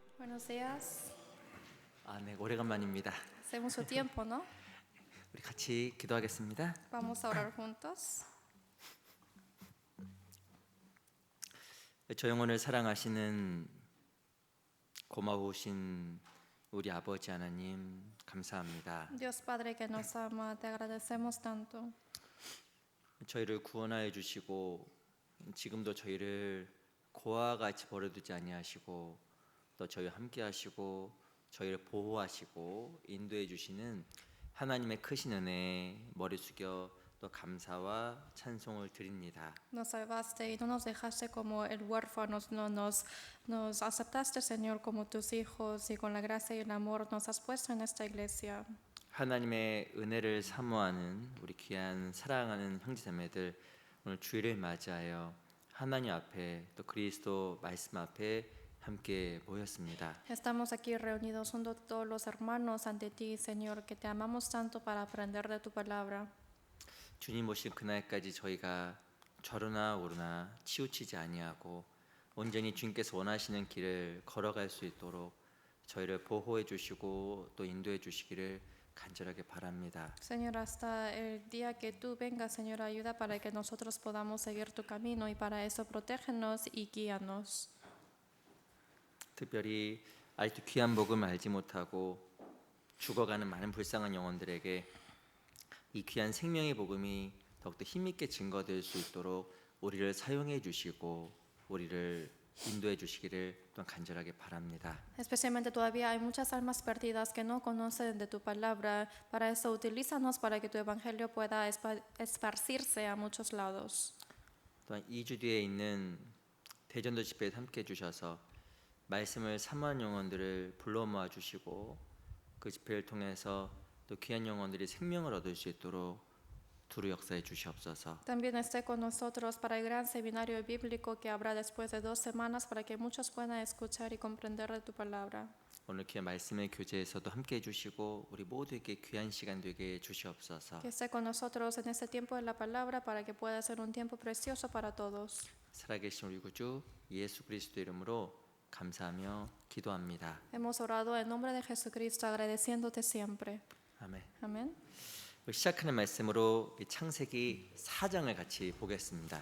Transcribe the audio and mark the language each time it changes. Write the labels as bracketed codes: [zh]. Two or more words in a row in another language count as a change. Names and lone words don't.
[es] Buenos días. [ko] 네, 오래간만입니다. [es] Hace mucho tiempo, ¿no? [ko] 우리 같이 기도하겠습니다. [es] Vamos a orar juntos. [ko] 저 영혼을 사랑하시는 고마우신 우리 아버지 하나님 감사합니다. [es] Dios Padre que nos ama, te agradecemos tanto. [ko] 저희를 구원하여 주시고 지금도 저희를 고아와 같이 버려두지 아니하시고 또 저희와 함께 하시고 저희를 보호하시고 인도해 주시는 하나님의 크신 은혜에 머리 숙여 또 감사와 찬송을 드립니다. [es] Nos salvaste y no nos dejaste como el huérfano, nos aceptaste, Señor, como tus hijos y con la gracia y el amor nos has puesto en esta iglesia. [ko] 하나님의 은혜를 사모하는 우리 귀한 사랑하는 형제자매들, 오늘 주일을 맞이하여 하나님 앞에 또 그리스도 말씀 앞에 함께 모였습니다. [es] Estamos aquí reunidos junto a todos los hermanos ante ti, Señor, que te amamos tanto para aprender de tu palabra. [ko] 주님 오실 그날까지 저희가 좌로나 우로나 치우치지 아니하고 온전히 주님께서 원하시는 길을 걸어갈 수 있도록 저희를 보호해 주시고 또 인도해 주시기를 간절하게 바랍니다. [es] Señor, hasta el día que tú vengas, Señor, ayuda para que nosotros podamos seguir tu camino y para eso protégenos y guíanos. [ko] 특별히 아직도 귀한 복음을 알지 못하고 죽어가는 많은 불쌍한 영혼들에게 이 귀한 생명의 복음이 더욱더 힘있게 증거될 수 있도록 우리를 사용해 주시고 우리를 인도해 주시기를 또한 간절하게 바랍니다. [es] Especialmente todavía hay muchas almas perdidas que no conocen de tu palabra. Para eso utilízanos para que tu evangelio pueda esparcirse a muchos lados. [ko] 또한 2주 뒤에 있는 대전도 집회에 함께 해 주셔서 말씀을 사모하는 영혼들을 불러 모아 주시고 그 집회를 통해서 또 귀한 영혼들이 생명을 얻을 수 있도록 두루 역사해 주시옵소서. [es] También esté con nosotros para el gran seminario bíblico que habrá después de 2 semanas para que muchos puedan escuchar y comprender de tu palabra. [ko] 오늘 귀한 말씀의 교제에서도 함께 해주시고 우리 모두에게 귀한 시간 되게 해 주시옵소서. [es] Que esté con nosotros en este tiempo de la palabra para que pueda ser un tiempo precioso para todos. [ko] 살아계신 우리 구주 예수 그리스도 이름으로 감사하며 기도합니다. [es] Hemos orado en nombre de Jesucristo agradeciéndote siempre. [ko] 아멘. [es] Amén. [ko] 시작하는 말씀으로 창세기 4장을 같이 보겠습니다.